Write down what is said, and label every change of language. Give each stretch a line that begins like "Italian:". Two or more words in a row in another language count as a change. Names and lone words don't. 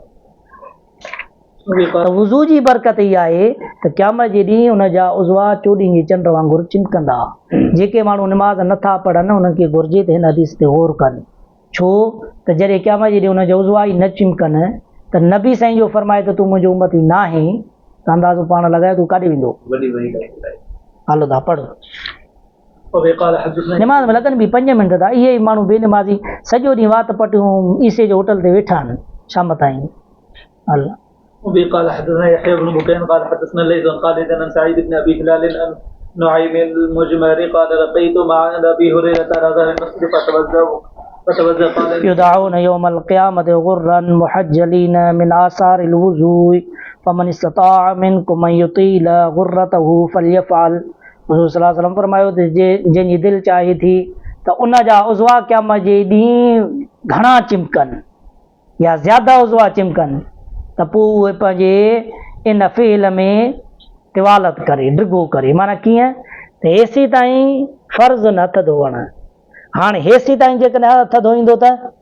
Sindhi: त वुज़ू जी बरकत इहा आहे त क़यामत जे ॾींहुं उनजा उज़वा चोॾहीं जे चंड वांगुरु चिमकंदा जेके माण्हू निमाज़ नथा पढ़नि उन्हनि खे घुरिजे त हिन हदीस ते गौर कनि छो त जॾहिं क़यामत जे ॾींहुं उनजा उज़वा ई न चिमकनि त नबी साईं जो फरमाए त तूं मुंहिंजो उम्मती न आहे त अंदाज़ो पाण लॻाए तूं काॾे वेंदो हलो था पढ़ निमाज़ में लॻनि बि 5 मिंट था इहे ई माण्हू बेनिमाज़ी सॼो ॾींहुं वात पटियूं ईसे जे होटल ते वेठा आहिनि शाम ताईं हल
Arabic: وبه قال حدثنا يحيى بن بكير قال حدثنا الليث عن خالد عن سعيد بن ابي هلال عن نعيم المجمري قال لقيت مع ابي هريره على ظهر المسجد فتوضا قال يدعون يوم القيامة غرا محجلين من آثار الوضوء فمن استطاع منكم ان يطيل غرته فليفعل حضور صلی اللہ علیہ وسلم
Sindhi: فرماयो त जंहिंजी दिलि चाहे थी त उन जा उज़वा क़यामत जे ॾींहुं घणा चिमकनि या ज़्यादा उज़वा चिमकनि त पोइ उहे पंहिंजे इन फ़ेल में तिवालत करे डिघो करे माना कीअं त हेसी ताईं फ़र्ज़ु न हथ धोअणु हाणे हेसी ताईं जेकॾहिं हथ धोईंदो त